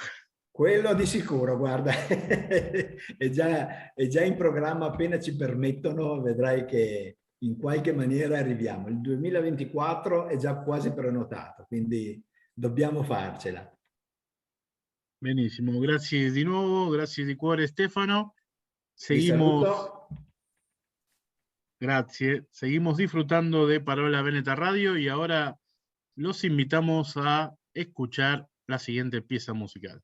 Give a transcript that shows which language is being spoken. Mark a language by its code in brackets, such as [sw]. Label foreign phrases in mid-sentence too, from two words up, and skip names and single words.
[it] Quello di sicuro, guarda, è già in programma, appena ci permettono, vedrai che in qualche maniera arriviamo. Il 2024 è già quasi prenotato, quindi dobbiamo farcela. Benissimo, grazie di nuevo, grazie di cuore Stefano. Vi saluto. [es] Gracias. Seguimos disfrutando de Parola Veneta Radio y ahora los invitamos a escuchar la siguiente pieza musical.